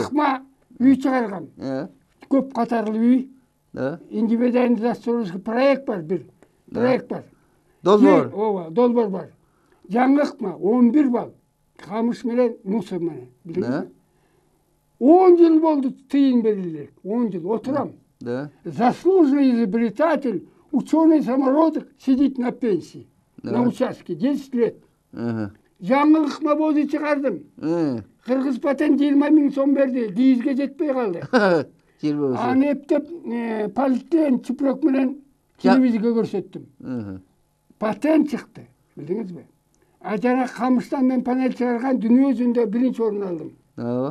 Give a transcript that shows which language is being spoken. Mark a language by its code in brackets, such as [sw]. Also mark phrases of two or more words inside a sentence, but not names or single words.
[ky] Ыкма үй чыгарган. Көп катарлуу үй. Индивидуализациялык проект бар, бир проект бар. Долбоор. Долбоор бар. Жаңы ыкма 11 балл. Камыш менен мусор менен. Билдиңизби? 10 жыл болду тыйын берилди. 10 жыл отурам. [ru] Заслуженный изобретатель, ученый самородок сидит на пенсии. На участке 10 лет. [ky] Жаңы ыкма бозу чыгардым. Кыргыз патент 20 000 сом берди, кийизге жетпей калды. Аны эптеп полиэтилен чүпрөк менен телевизорго көрсөттүм. Патент чыкты, билдиңизби? А жана камыштан мен панель чыгарган дүйнө жүзүндө 1-чи орун алдым.